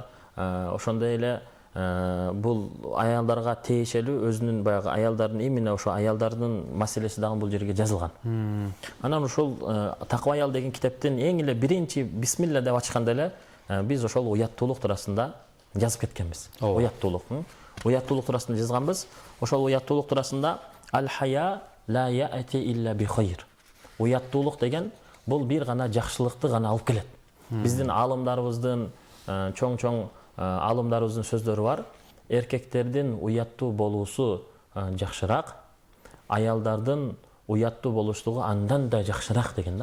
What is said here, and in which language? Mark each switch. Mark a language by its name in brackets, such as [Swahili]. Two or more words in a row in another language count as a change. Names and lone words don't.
[Kyrgyz] Ошондой эле бул аялдарга тиешелүү, өзүнүн баягы аялдардын именно ошо аялдардын маселеси дагы бул жерге жазылган. Анан ушул Такыба аял деген китептин эң эле биринчи бисмилла деп ачканда эле биз ошол уяттуулук туурасында жазып кеткенбиз. Уяттуулук туурасында жазганбыз. Ошол уяттуулук туурасында [Arabic] الحياء لا يأتي إلا بخير. [Kyrgyz] Уяттуулук деген бул бир гана жакшылыкты гана алып келет. Биздин аалымдарыбыздын чоң аалымдарыбыздын сөздөрү бар. Эркектердин уяттуу болуусу жакшыраак, аялдардын уяттуу болуштугу андан да жакшыраак деген да.